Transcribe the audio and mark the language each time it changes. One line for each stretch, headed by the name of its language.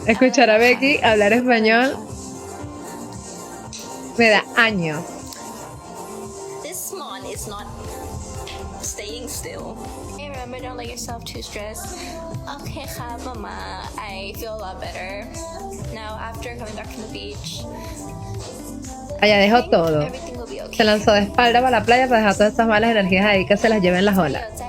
Spanish: Escuchar a Becky hablar español me da años.
English: This mon is not staying still. Hey, remember, don't let yourself too stressed. Okay, mama, I feel a lot better now after coming back from the beach.
Spanish: Allá dejó todo.
English: Everything will be okay.
Spanish: Se lanzó de espalda para la playa para dejar todas esas malas energías ahí que se las lleven las olas.